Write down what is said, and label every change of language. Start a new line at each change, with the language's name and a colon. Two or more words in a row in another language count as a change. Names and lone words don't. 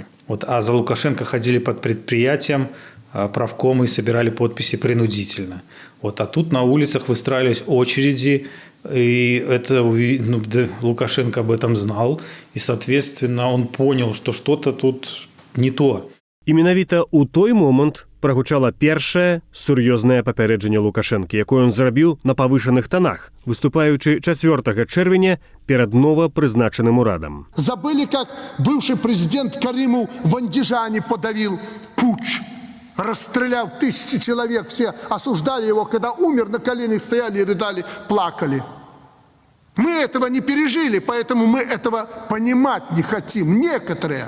Russian: А за Лукашенко ходили под предприятием, правкомы и собирали подписи принудительно. А тут на улицах выстраивались очереди, и это Лукашенко об этом знал, и, соответственно, он понял, что что-то тут не то.
Belarusian: І менавіта ў той момант прагучала першае сур'ёзнае папярэджанне Лукашэнкі, якое ён зрабіў на павышаных тонах, выступаючы 4 чэрвеня перад новапрызначаным урадам.
Russian: Забыли, как бывший президент Каримов в Андижане подавил путч, расстреляв тысячи человек, все осуждали его, когда умер, на коленях стояли и рыдали, плакали. Мы этого не пережили, поэтому мы этого понимать не хотим, некоторые.